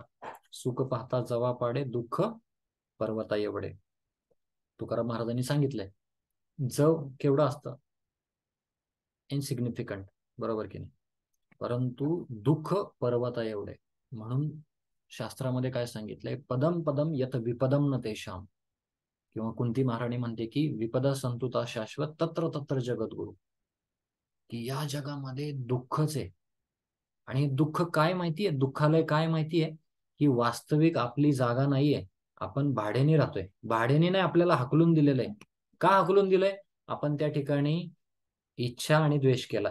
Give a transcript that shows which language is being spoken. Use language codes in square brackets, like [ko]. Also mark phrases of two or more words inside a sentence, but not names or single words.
[mr] सुख पाहता जवा पाडे, दुःख पर्वता एवढे. तुकाराम महाराजांनी सांगितलंय, जव केवढं असतं, इनसिग्निफिकंट. बरोबर की नाही. परंतु दुःख पर्वता एवढे. म्हणून शास्त्रामध्ये काय सांगितलंय, [sa] पदम पदम यत विपदम न तेषाम. [mr] किंवा कुंती महाराणी म्हणते की [sa] विपदा संतुता शाश्वत तत्र तत्र जगद्गुरु. [mr] की या जगामध्ये दुःखच आहे. आणि दुःख काय माहितीये, दुःखालय काय माहितीये, की वास्तविक आपली जागा नाहीये, आपण भाड्याने राहतोय. भाड्याने नाही, आपल्याला हाकलून दिलेलं आहे. का हाकलून दिलंय? आपण त्या ठिकाणी इच्छा आणि द्वेष केला.